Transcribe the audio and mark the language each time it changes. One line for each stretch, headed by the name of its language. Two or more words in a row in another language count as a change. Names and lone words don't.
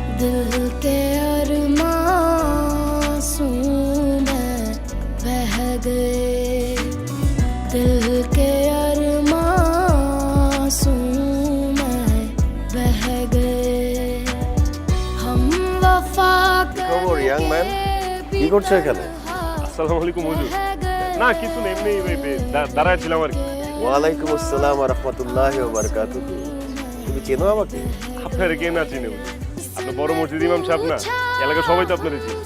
Hindi: दिल के अरमासूं में बह गए दिल के अरमासूं में बह गए हम वफा
Bangla: খবর
English: young man
Bangla: কি করছো এখানে
Arabic: السلام عليكم
Bangla: হুজুর না কিছু নেই এমনি দাঁড়ায় ছিলাম আর কি
Arabic: وعليكم السلام ورحمة الله وبركاته
Bangla: তুমি চেনো আমাকে আপনার কে না চিনে হুজুর আপনি বড় মসজিদ ইমাম সাহেব না এলাকা সবাই তো আপনার চিনে